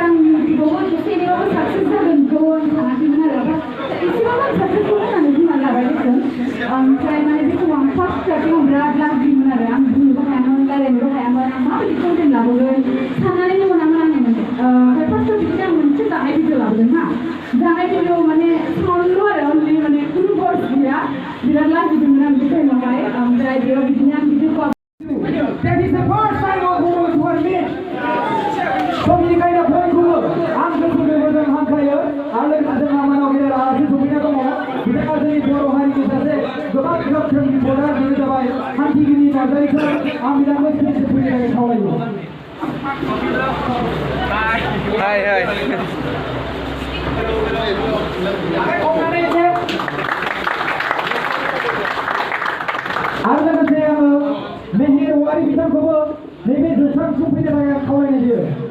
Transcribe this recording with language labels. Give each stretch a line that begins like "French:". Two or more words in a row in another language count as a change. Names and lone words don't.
Bodo: आं इउटुबावबो एसे एनैबाबो साक्सेस जागोनखौ आं सानाखैमोन आरो एसेबाबो आं साक्सेसखौ होननानै बुंनानै लाबाय देसोन ओमफ्राय माने बे समाव आं फार्स्ट स्टार्टिंआव बिराद लाजियोमोन आरो आं बुंनोबो हायामोन रायज्लायनोबो हायामोन आं माबायदि कन्टेन्ट लाबोगोन साननानैनो मोनामोन आङो माने ओमफ्राय फार्स्टआव बिदिनो आं मोनसे जानाय भिडिअ लाबोदों हा जानाय भिडिअ माने साउन्डल' आरो अनलि माने खुनु वर्ड्स गैया बिराद लाजिदोंमोन आं बे टाइमावहाय ओमफ्राय बेयाव बिदिनो आं भिडिअखौ
English: That is the first time of women to admit.
Bodo: Somनिखायनो बयखौबो आं गोसोखौ मोजां हांख्रायो आरो जोंहा मानाव गेदेर आलासि सफैना दङ बिथाङा जोंनि बर' हारिनि सासे गोबां गोख्रों रिपर्टार बेनो जाबाय हान्थिगिरि नार्जारिखौ आं बिथांखौ स्टेजआव फैनो थाखाय खावलायो आरो लोगोसे आङो मेहेर औवारि बिथांखौबो नैबे जौस्रांसिम फैनो थाखाय आं खावलायनाय जायो